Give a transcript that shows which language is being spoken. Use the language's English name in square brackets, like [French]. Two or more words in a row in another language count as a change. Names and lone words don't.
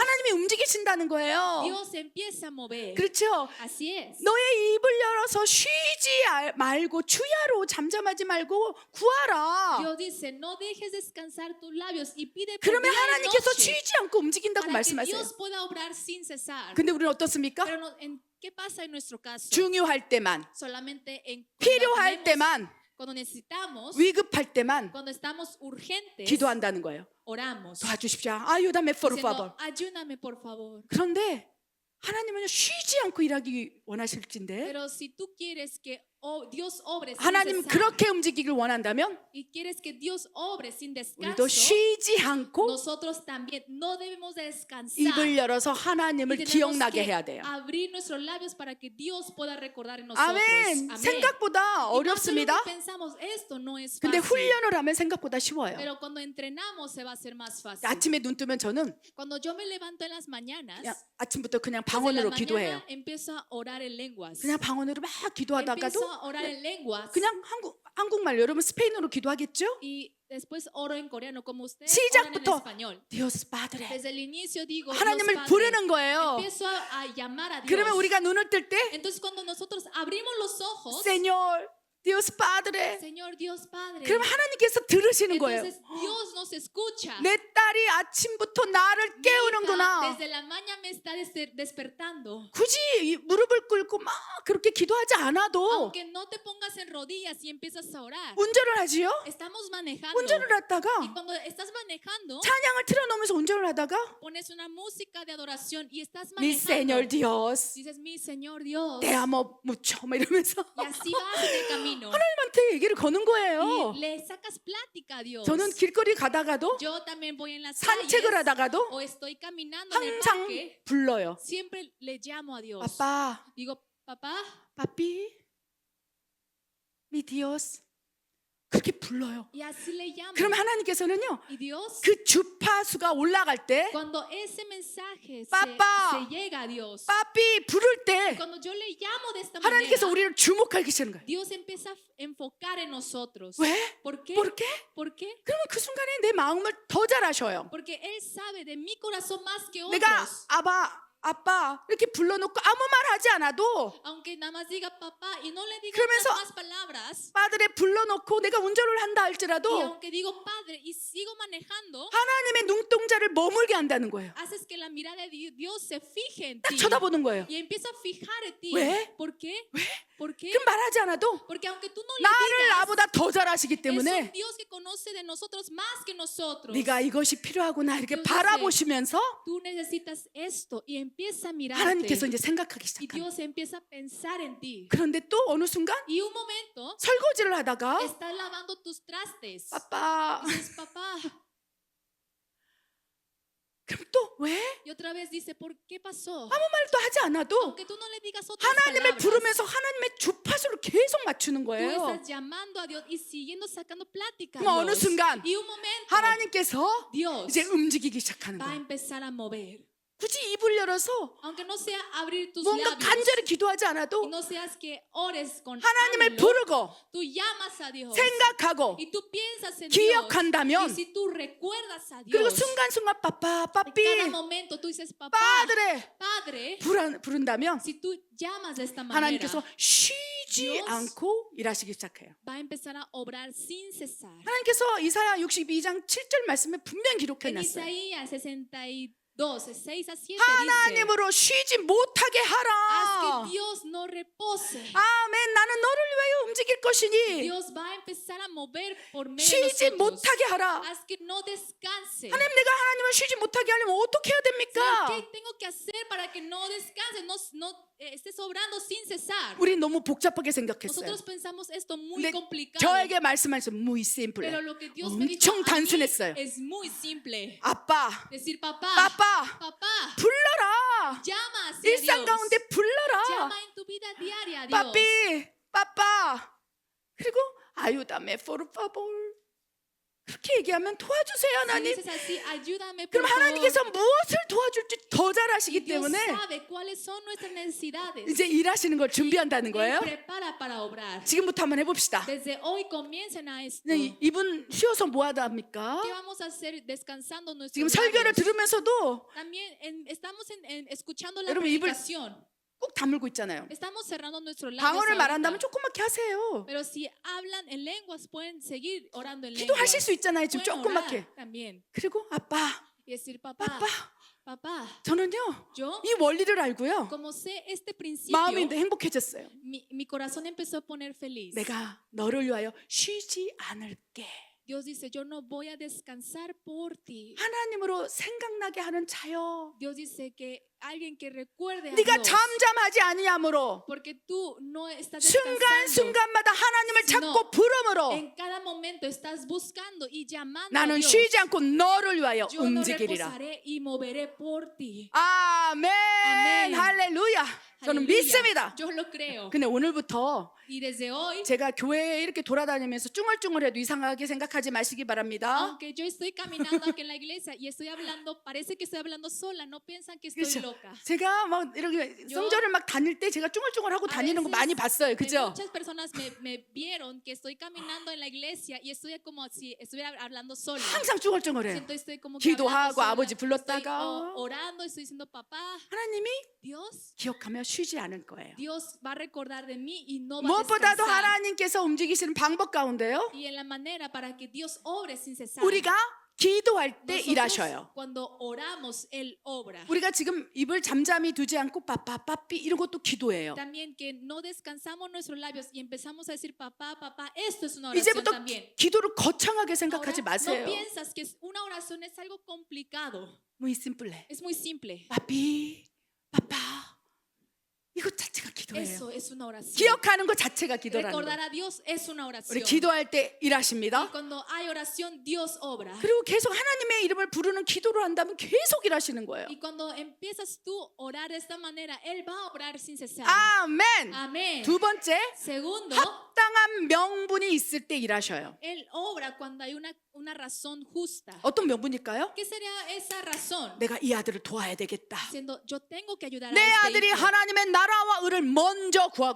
[Korean] 하나님이 움직이신다는 거예요. [Spanish] Dios empieza a mover. [Korean] 그렇죠? [Spanish] Así es. [Korean] 너의 입을 열어서 쉬지 말고 주야로 잠잠하지 말고 구하라. [Spanish] Dios dice, no dejes descansar tus labios y pide por [Korean] 그러면 [Spanish] día y [Korean] 하나님께서 [Spanish] noche [Korean] 쉬지 않고 움직인다고 [Spanish] para que [Korean] 말씀하세요. [Spanish] Dios pueda obrar sin cesar. [Korean] 근데 우리는 어떻습니까? [Spanish] Pero ¿qué pasa en nuestro caso? [Korean] 중요할 때만, [Spanish] Solamente [Korean] 필요할 때만, [Spanish] cuando necesitamos, [Korean] 위급할 때만 [Spanish] cuando estamos urgentes, [Korean] 기도한다는 거예요. [Spanish] oramos. 도와주십시오. ayúdame por Diciendo, favor. ayúdame por favor. [Korean] 그런데 하나님은 쉬지 않고 일하기 원하실진데 [Spanish] Pero si tú quieres que Dios obre sin [Korean] 하나님 [Spanish] cesar [Korean] 그렇게 움직이길 원한다면 [Spanish] y quieres que Dios obre sin [Korean] 우리도 [Spanish] descanso, [Korean] 쉬지 않고 [Spanish] nosotros también no debemos de descansar. [Korean] 입을 열어서 [Spanish] Y [Korean] 하나님을 [Spanish] tenemos [Korean] 기억나게 [Spanish] que [Korean] 해야 돼요. [Spanish] abrir nuestros labios para que Dios pueda recordar en nosotros. [Korean] 아멘. [Spanish] Amén. [Korean] 생각보다 [Spanish] Y no solo [Korean] 어렵습니다. [Spanish] que pensamos esto no es [Korean] 근데 [Spanish] fácil. [Korean] 훈련을 하면 생각보다 쉬워요. [Spanish] Pero cuando entrenamos se va a hacer más fácil. [Korean] 아침에 눈 뜨면 저는 [Spanish] Cuando yo me levanto en las mañanas, [Korean] 그냥 아침부터 그냥 [Spanish] desde la [Korean] 방언으로 [Spanish] mañana [Korean] 기도해요. [Spanish] empiezo a orar en lenguas. [Korean] 그냥 방언으로 막 기도하다가도 [Spanish] Empiezo a orar en lenguas [Korean] 그냥 한국말 여러분 스페인어로 기도하겠죠? [Spanish] y después oro en coreano como ustedes oran en [Korean] 시작부터 [Spanish] español. Dios Padre Desde el inicio digo Dios [Korean] 하나님을 [Spanish] Padre. [Korean] 부르는 거예요. [Spanish] Empiezo a llamar a Dios. [Korean] 그러면 우리가 눈을 뜰 때 [Spanish] Entonces cuando nosotros abrimos los ojos, Señor Dios Padre Señor Dios Padre, [Korean] 그럼 하나님께서 들으시는 거예요. [Spanish] entonces Dios nos escucha. [Korean] 내 딸이 아침부터 나를 [Spanish] Mi hija [Korean] 깨우는구나. [Spanish] desde la mañana me está despertando. [Korean] 굳이 이 무릎을 꿇고 막 그렇게 기도하지 않아도 [Spanish] Aunque no te pongas en rodillas y empiezas a orar. [Korean] 운전을 하지요. [Spanish] Estamos manejando. [Korean] 운전을 하다가 [Spanish] Y cuando estás manejando, [Korean] 찬양을 틀어놓으면서 운전을 하다가 [Spanish] pones una música de adoración y estás Mi Señor manejando. Dios Dices, mi Señor Dios. te amo mucho [Korean] 막 이러면서 [Spanish] Y así vas en el camino. [Korean] 하나님한테 얘기를 거는 거예요. [Spanish] Y le sacas plática a Dios. [Korean] 저는 길거리 가다가도 [Spanish] Yo también voy en las [Korean] 산책을 [Spanish] calles [Korean] 하다가도 [Spanish] o estoy caminando en el [Korean] 항상 [Spanish] parque. [Korean] 불러요. [Spanish] Siempre le llamo a Dios. [Korean] 아빠, [Spanish] Digo, papá, papi, mi Dios [Korean] 그렇게 불러요. [Spanish] y así le llamo. [Korean] 그럼 하나님께서는요 [Spanish] Y Dios, [Korean] 그 주파수가 올라갈 때 [Spanish] cuando ese mensaje Papá. se llega a Dios, [Korean] 빠삐 부를 때 [Spanish] cuando yo le llamo de esta [Korean] 하나님께서 [Spanish] manera, [Korean] 우리를 주목하기 시작하는 거예요. [Spanish] Dios empieza a enfocar en nosotros. [Korean] 왜? [Spanish] ¿Por qué? ¿Por qué? ¿Por qué? [Korean] 그러면 그 순간에 내 마음을 더 잘 아셔요. [Spanish] Porque Él sabe de mi corazón más que [Korean] 내가 [Spanish] otros. [Korean] 아빠 이렇게 불러놓고 아무 말 하지 않아도 [Spanish] Aunque nada más diga papá y no le diga [Korean] 그러면서 [Spanish] más palabras, [Korean] 빠들에 불러놓고 내가 운전을 한다 [Spanish] y [Korean] 할지라도 [Spanish] aunque digo padre y sigo manejando, [Korean] 하나님의 눈동자를 머물게 한다는 거예요. [Spanish] haces que la mirada de Dios se fije en [Korean] 딱 [Spanish] ti [Korean] 쳐다보는 거예요. [Spanish] y empieza a fijar en ti. [Korean] 왜? [Spanish] ¿Por qué? ¿Por qué? [Korean] 그럼 말하지 않아도 [Spanish] Porque aunque tú no le [Korean] 나를 [Spanish] digas, [Korean] 나보다 더 잘 아시기 [Spanish] es un [Korean] 때문에 [Spanish] Dios que conoce de nosotros más que nosotros. [Korean] 네가 이것이 필요하구나 이렇게 [Spanish] Dios [Korean] 바라보시면서 [Spanish] Tú necesitas esto y empieza a [Korean] 하나님께서 [Spanish] mirarte. [Korean] 이제 생각하기 [Spanish] Y [Korean] 시작합니다. [Spanish] Dios empieza a pensar en ti. [Korean] 그런데 또 어느 순간 [Spanish] Y un momento [Korean] 설거지를 하다가 [Spanish] estás lavando tus trastes. [Korean] 아빠 [Spanish] Dices, papá. [Korean] 그럼 또 왜? [Spanish] Y otra vez dice, ¿por qué pasó? [Korean] 아무 말도 하지 않아도 [Spanish] Aunque tú no le digas otras [Korean] 하나님을 [Spanish] palabras, [Korean] 부르면서 하나님의 주파수를 계속 맞추는 [Spanish] tú [Korean] 거예요. [Spanish] estás llamando a Dios y siguiendo sacando plática a [Korean] 그럼 어느 [Spanish] Dios. [Korean] 순간 [Spanish] Y un momento [Korean] 하나님께서 [Spanish] Dios [Korean] 이제 움직이기 시작하는 [Spanish] va a [Korean] 거예요. [Spanish] empezar a mover. [Korean] 굳이 입을 열어서 [Spanish] Aunque no sea abrir tus [Korean] 뭔가 [Spanish] labios, [Korean] 간절히 기도하지 [Spanish] y [Korean] 않아도 [Spanish] no seas que ores con [Korean] 하나님을 [Spanish] anhelo, [Korean] 부르고 [Spanish] tú llamas a Dios [Korean] 생각하고 [Spanish] y tú piensas en [Korean] 기억한다면 [Spanish] Dios. Y si tú recuerdas a [Korean] 그리고 [Spanish] Dios, [Korean] 순간순간 빠빠 [Spanish] en [Korean] 빠삐 [Spanish] cada momento tú dices, papá, [Korean] 빠드레 [Spanish] padre, [Korean] 부른다면 [Spanish] si tú llamas de esta manera, [Korean] 하나님께서 쉬지 [Spanish] Dios [Korean] 않고 일하시기 시작해요. [Spanish] va a empezar a obrar sin cesar. [Korean] 하나님께서 이사야 62장 7절 말씀에 분명히 [Spanish] En [Korean] 기록해놨어요. [Spanish] Isaías 62, 6 a 7 dice, [Korean] 하나님으로 쉬지 못하게 [Spanish] haz [Korean] 하라. [Spanish] que Dios no repose. [Korean] 아멘. 나는 너를 위하여 움직일 것이니 [Spanish] Dios va a empezar a mover por medio de [Korean] 쉬지 [Spanish] nosotros. [Korean] 못하게 하라. [Spanish] Haz que no descanse. [Korean] 하나님 내가 하나님을 쉬지 못하게 하려면 어떻게 해야 [Spanish] Señor, [Korean] 됩니까? [Spanish] ¿qué tengo que hacer para que no descanse, estés obrando sin cesar? [Korean] 우리 너무 복잡하게 생각했어요. [Spanish] Nosotros pensamos esto muy [Korean] 근데 [Spanish] complicado. [Korean] 저에게 말씀하셔서 [Spanish] muy simple. Pero lo que Dios me dijo [Korean] 엄청 [Spanish] a mí [Korean] 단순했어요. [Spanish] es muy simple. [Korean] 아빠, [Spanish] Decir, papá, [Korean] 아빠, [Spanish] papá, [Korean] 불러라. [Spanish] llama hacia [Korean] 일상 [Spanish] Dios. [Korean] 가운데 불러라. [Spanish] Llama en tu vida diaria a Dios. [Korean] 빠삐, 빠빠. 그리고 [Spanish] ayúdame por favor. [Korean] 그렇게 얘기하면 도와주세요 [Spanish] Si [Korean] 하나님. [Spanish] dices así, ayúdame por [Korean] 그럼 [Spanish] favor. [Korean] 하나님께서 무엇을 도와줄지 더 더 잘 아시기 [Spanish] Dios [Korean] 때문에 [Spanish] sabe cuáles son nuestras necesidades. [Korean] 이제 일하시는 걸 준비한다는 [Spanish] Él [Korean] 거예요. [Spanish] prepara para obrar. [Korean] 지금부터 한번 해봅시다. [Spanish] Desde hoy comiencen a esto. [Korean] 네, 이분 쉬어서 뭐 하다 합니까? [Spanish] ¿Qué vamos a hacer descansando [Korean] 지금 [Spanish] nuestros [Korean] 설교를 [Spanish] labios? [Korean] 들으면서도 [Spanish] También estamos escuchando la [Korean] 여러분, 입을 [Spanish] predicación. [Korean] 꼭 다물고 있잖아요. [Spanish] Estamos cerrando nuestros labios. [Korean] 방언을 [Spanish] ahorita. [Korean] 말한다면 조그맣게 하세요. [Spanish] Pero si hablan en lenguas, pueden seguir orando en [Korean] 기도하실 [Spanish] lenguas. [Korean] 수 있잖아요. 지금 [Spanish] Pueden [Korean] 조그맣게. [Spanish] orar también. [Korean] 그리고 아빠, [Spanish] Y decir, papá, [Korean] 아빠, [Spanish] papá, [Korean] 저는요 [Spanish] yo, [Korean] 이 원리를 알고요 [Spanish] como sé este principio, [Korean] 마음이 행복해졌어요. [Spanish] mi corazón empezó a poner feliz. [Korean] 내가 너를 위하여 쉬지 않을게. [Spanish] Dios dice, yo no voy a descansar por ti. [Korean] 하나님으로 생각나게 하는 자여, [Spanish] Dios dice que alguien que recuerde a [Korean] 네가 [Spanish] Dios, [Korean] 잠잠하지 아니하므로 [Spanish] porque tú no estás [Korean] 순간 [Spanish] descansando. [Korean] 순간마다 하나님을 찾고 부름으로 [Spanish] En cada momento estás buscando y llamando a [Korean] 나는 [Spanish] Dios. [Korean] 쉬지 않고 너를 위하여 [Spanish] Yo no [Korean] 움직이리라. [Spanish] reposaré y moveré por ti. [Korean] 아멘. 아멘. 할렐루야. 저는 [Spanish] Aleluya. [Korean] 믿습니다. [Spanish] Yo lo creo. [Korean] 근데 오늘부터 [Spanish] Y desde hoy, [Korean] 제가 교회에 이렇게 돌아다니면서 쭝얼쭝얼해도 이상하게 생각하지 마시기 바랍니다. [Spanish] aunque yo estoy caminando aquí en la iglesia y estoy hablando, parece que estoy hablando sola, no piensan que estoy [Korean] 그렇죠. [Spanish] loca. [Korean] 제가 막 이렇게 성전을 막 다닐 때 제가 쭝얼쭝얼하고 다니는 거 많이 봤어요. 그죠? [Spanish] Muchas personas me vieron que estoy caminando en la iglesia y estoy como si estuviera hablando sola. [Korean] 항상 쭝얼쭝얼해요. [Spanish] Siento estoy como que hablando [Korean] 기도하고 [Spanish] sola. [Korean] 아버지 [Spanish] Estoy, [Korean] 불렀다가 [Spanish] orando, estoy diciendo papá, [Korean] 하나님이 [Spanish] Dios, [Korean] 기억하며 쉬지 않을 거예요. [Spanish] Dios va a recordar de mí y no va a [Korean] 무엇보다도 [Spanish] descansar. [Korean] 하나님께서 움직이시는 방법 가운데요. [Spanish] Y en la manera para que Dios obre sin cesar. [Korean] 우리가 기도할 때 [Spanish] Nosotros, [Korean] 일하셔요. [Spanish] cuando oramos, Él obra. [Korean] 우리가 지금 입을 잠잠히 두지 않고 빠빠빠삐 이런 것도 기도예요. [Spanish] También que no descansamos nuestros labios y empezamos a decir papá, papá, esto es una oración [Korean] 이제부터 [Spanish] también. [Korean] 기도를 거창하게 [Spanish] Ahora, [Korean] 생각하지 마세요. [Spanish] no piensas que una oración es algo complicado. muy simple. Es muy simple. [Korean] 빠삐 빠빠 이거 자체가 기도예요. [Spanish] Eso es una oración. [Korean] 기억하는 것 자체가 기도라는 [Spanish] Recordar [Korean] 거예요. [Spanish] a Dios es una [Korean] 우리 [Spanish] oración. [Korean] 기도할 때 [Spanish] Y [Korean] 일하십니다. [Spanish] cuando hay oración, Dios obra. [Korean] 그리고 계속 하나님의 이름을 부르는 기도를 한다면 계속 일하시는 거예요. [Spanish] Y cuando empiezas tú a orar de esta manera, Él va a obrar sin cesar. [Korean] 아멘. [Spanish] Amén. [Korean] 두 번째, [Spanish] Segundo, [Korean] 합당한 명분이 있을 때 일하셔요. [Spanish] Él obra cuando hay una razón justa. [Korean] 어떤 명분일까요? [Spanish] ¿Qué sería esa razón? [Korean] 내가 이 아들을 도와야 되겠다. [Spanish] Diciendo, yo tengo que ayudar [Korean] 내 [Spanish] a este [Korean] 아들이 [Spanish] hijo. [Korean] 하나님의 나라와 의를 먼저 구하고